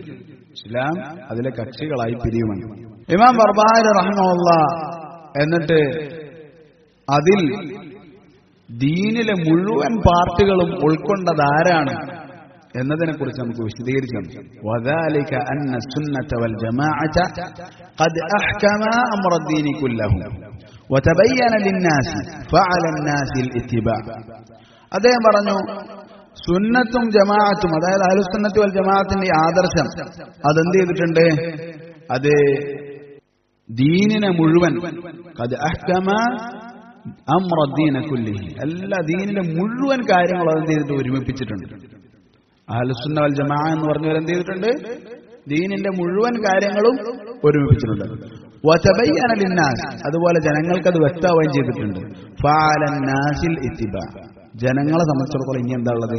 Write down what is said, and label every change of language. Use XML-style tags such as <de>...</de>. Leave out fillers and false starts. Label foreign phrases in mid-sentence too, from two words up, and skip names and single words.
<ml>ഇസ്ലാം അതിലെ കക്ഷികളായി പിരിയുമെന്ന് ഇമാം ബർബഹാരി റഹിമഹുല്ലാഹ് എന്നിട്ട് അതിൽ ദീനിലെ മുഴുവൻ പാർട്ടികളും ഉൾക്കൊണ്ടതാരാണ് എന്നതിനെക്കുറിച്ച് നമുക്ക് വിശദീകരിക്കാം.</ml> <ar>وذلك أن السنة والجماعة قد أحكمت أمر الدين كله وتبين للناس فعلى الناس الاتباع.</ar> <ml>അദ്ദേഹം പറഞ്ഞു, സുന്നത്തും ജമാഅത്തും, അതായത് അഹ്ലുസുന്നത്തി വൽ ജമാഅത്തിന്റെ ആദർശം അതെന്ത് ചെയ്തിട്ടുണ്ട്? അത് ദീനിനെ മുഴുവൻ</ml> <ar>قد أحكم أمر الدين كله,</ar> <ml>എല്ലാ ദീനിലെ മുഴുവൻ കാര്യങ്ങളും അതെന്ത് ചെയ്തിട്ട് ഒരുമിപ്പിച്ചിട്ടുണ്ട്. അഹ്ലുസുന്ന വൽ ജമാഅ എന്ന് പറഞ്ഞവർ എന്ത് ചെയ്തിട്ടുണ്ട്? ദീനിന്റെ മുഴുവൻ കാര്യങ്ങളും ഒരുമിപ്പിച്ചിട്ടുണ്ട്.</ml> <ar>وتبين للناس,</ar> <ml>അതുപോലെ ജനങ്ങൾക്ക് അത് വ്യക്തമാവുകയും ചെയ്തിട്ടുണ്ട്.</ml> <ar>فعلى الناس الاتباع,</ar> <ml>ജനങ്ങളെ സംബന്ധിച്ചിടത്തോളം ഇനി എന്താ ഉള്ളത്?</ml>